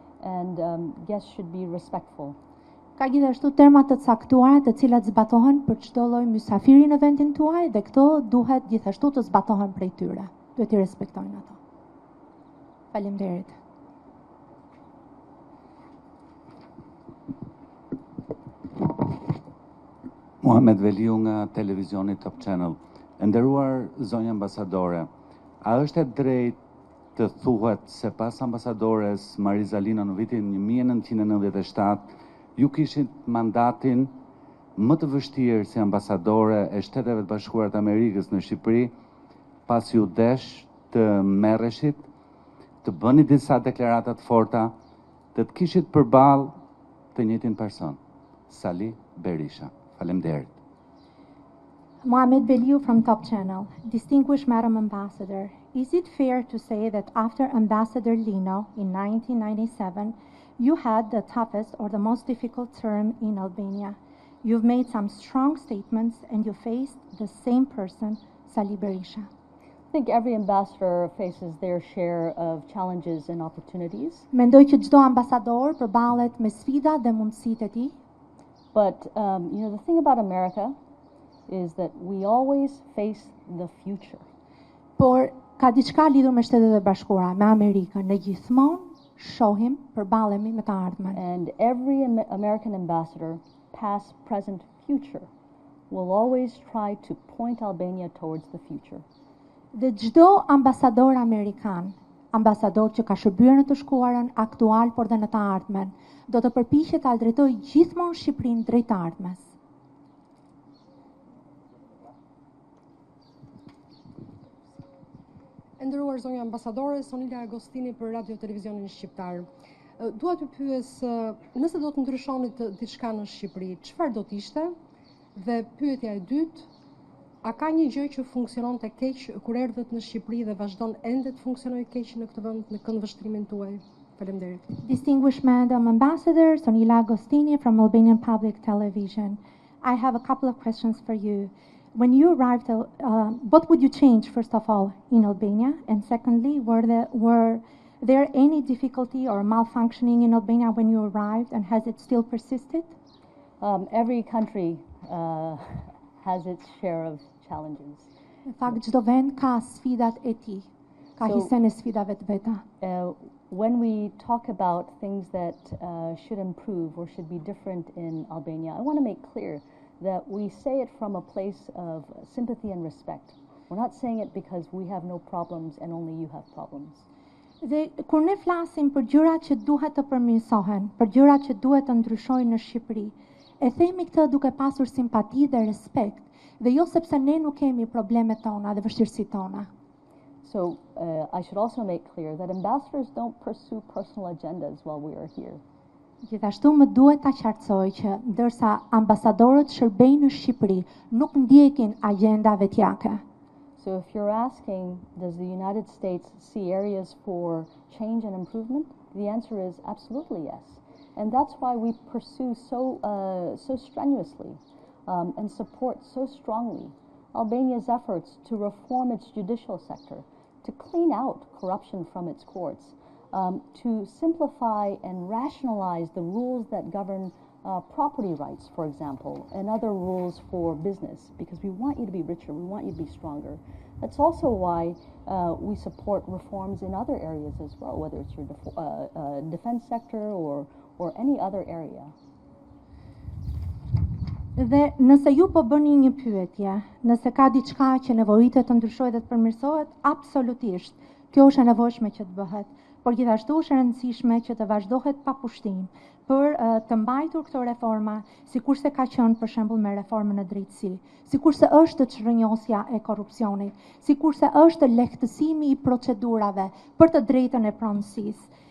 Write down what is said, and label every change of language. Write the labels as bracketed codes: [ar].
[en] and guests should be respectful. [sq] Ka gjithashtu terma të caktuara të cilat zbatohen për çdo lloj mysafiri në vendin tuaj dhe këto duhet gjithashtu të zbatohen prej tyre. Duhet i respektojnë ato. Faleminderit. Muhamet Veliu nga televizioni Top Channel. E nderuar zonjë ambasadore, a është e drejtë të thuhet se pas ambasadores Marizalina në vitin 1997 ju kishit mandatin më të vështirë si ambasadore e Shteteve të Bashkuara të Amerikës në Shqipëri, pas ju desh të merreshit, të bëni disa deklarata të forta, të kishit përballë të njëjtin person, Sali Berisha. Faleminderit. [en] Mohamed Veliu from Top Channel. Distinguished Madam Ambassador, is it fair to say that after Ambassador Lino in 1997, you had the toughest or the most difficult term in Albania? You've made some strong statements and you faced the same person, Sali Berisha. I think every ambassador faces their share of challenges and opportunities. [sq] Mendoj që çdo ambasador përballet me sfida dhe mundësitë e tij. [en] But the thing about America is that we always face the future. [sq] Por ka diçka lidhur me Shtetet e Bashkuara, me Amerikën. Ne gjithmonë shohim, përballemi me të ardhmen. [en] And every American ambassador, past, present, future, will always try to point Albania towards the future. [sq] Dhe çdo ambasador amerikan, ambasador që ka shërbyer në të shkuarën aktual por dhe në të ardhmen, do të përpiqet ta drejtojë gjithmonë Shqipërinë drejt të ardhmes. E nderuar zonja ambasadore Sonila Agostini për Radio Televizionin Shqiptar. Dua të pyes, nëse do të ndryshoni diçka në Shqipëri, çfarë do të ishte? Dhe pyetja e dytë, a ka një gjë që funksionon të keq kur erdhët në Shqipëri dhe vazhdon ende të funksionojë keq në këtë vend në këndvështrimin tuaj? Faleminderit. [en] Distinguished Madam Ambassador Sonila Agostini from Albanian Public Television. I have a couple of questions for you. When you arrived, what would you change, first of all, in Albania? And secondly, were there any difficulty or malfunctioning in Albania when you arrived, and has it still persisted? Every country has its share of challenges. [sq] Në fakt, çdo vend ka sfidat e tij, ka hisen e sfidave të veta. [en] When we talk about things that should improve or should be different in Albania, I want to make clear that we say it from a place of sympathy and respect. We're not saying it because we have no problems and only you have problems. [sq] Dhe kur ne flasim për gjërat që duhet të përmirësohen, për gjërat që duhet të ndryshojnë në Shqipëri, e themi këtë duke pasur simpati dhe respekt, dhe jo sepse ne nuk kemi problemet tona dhe vështirësitë tona. [en] So I should also make clear that ambassadors don't pursue personal agendas while we are here. [sq] Gjithashtu më duhet ta qartësoj që ndërsa ambasadorët shërbejnë në Shqipëri, nuk ndjekin agenda vetjake. [en] So if you're asking, does the United States see areas for change and improvement? The answer is absolutely yes. And that's why we pursue so strenuously and support so strongly Albania's efforts to reform its judicial sector, to clean out corruption from its courts, to simplify and rationalize the rules that govern property rights, for example, and other rules for business, because we want you to be richer, we want you to be stronger. That's also why we support reforms in other areas as well, whether it's your defense sector or any other area. [sq] Dhe nëse ju po bëni një pyetje, nëse ka diçka që nevojitet të ndryshojë dhe të përmirësohet, absolutisht, kjo është e nevojshme që të bëhet, por gjithashtu është e rëndësishme që të vazhdohet pa pushtim për të mbajtur këto reforma, sikurse ka qenë për shembull me reformën e drejtësi, sikurse është çrrënjosja e korrupsionit, sikurse është lehtësimi i procedurave për të drejtën e pronësisë.